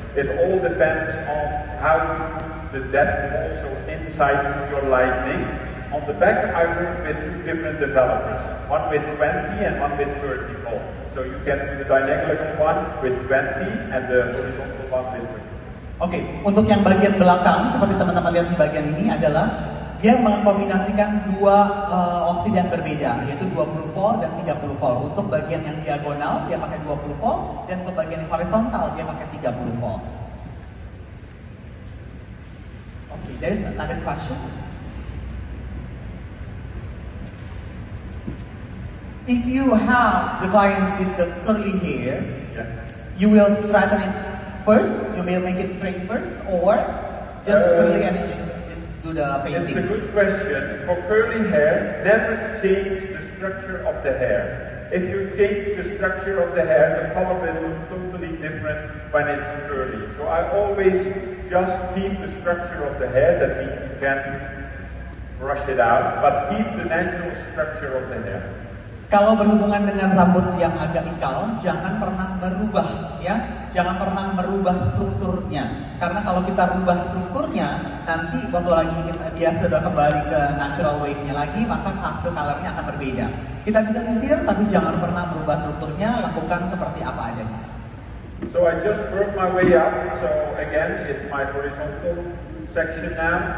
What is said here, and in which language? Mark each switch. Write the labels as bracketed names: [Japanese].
[English] It all depends on how you put the depth also inside your lighting. On the back, I work with two different developers, one with 20 and one with 30 volt. So you can do the diagonal one with 20 and the horizontal one with 30. [Indonesian] Oke, untuk yang bagian belakang, seperti teman-teman lihat di bagian ini adalah dia mengkombinasikan dua oksidan berbeda, yaitu 20 volt dan 30 volt. Untuk bagian yang diagonal, dia pakai 20 volt, dan untuk bagian yang horizontal, dia pakai 30 volt. [English] Oke, there is another question. If you have the clients with the curly hair, you will straighten it first, you will make it straight first, or just curly and you just do the painting? It's a good question. For curly hair, never change the structure of the hair. If you change the structure of the hair, the color will look totally different when it's curly. So I always just keep the structure of the hair, that means you can brush it out, but keep the natural structure of the hair. [Indonesian] Kalau berhubungan dengan rambut yang agak ikal, jangan pernah merubah ya, jangan pernah merubah strukturnya. Karena kalau kita rubah strukturnya, nanti waktu lagi dia sudah kembali ke natural wave-nya lagi, maka hasil color-nya akan berbeda. Kita bisa sisir, tapi jangan pernah merubah strukturnya, lakukan seperti apa adanya. [English] So I just work my way up. So again, it's my horizontal section now.